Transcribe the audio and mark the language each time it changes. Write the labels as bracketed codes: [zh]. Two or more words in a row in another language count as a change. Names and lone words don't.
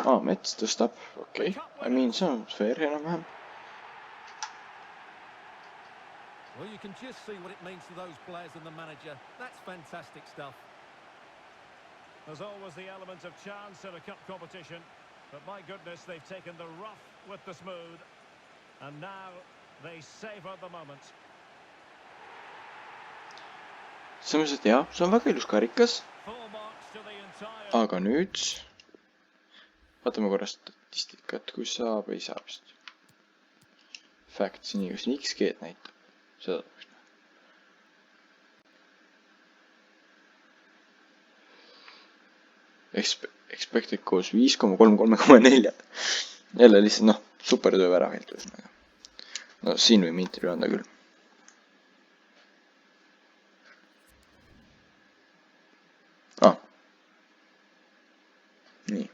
[et] Mets tõstab. Okei. [en] I mean, [et] see on fair enam-vähem. [en] Well, you can just see what it means to those players and the manager. That's fantastic stuff. There's always the element of chance in a cup competition. But my goodness, they've taken the rough with the smooth. And now they savour the moment. [et] Selles mõttes, et jah, see on väga ilus karikas. [en] Full marks to the entire... [et] Aga nüüd vaatame korra statistikat, kui saab, ei saab vist. Facts, nii, kas nii XG-d näitab. Seda tahaks näha. [en] Expected goals 5,3, 3,4. [et] Jälle lihtsalt, noh, super töö ära heilt ühesõnaga. No siin võime intervjuu anda küll. Nii.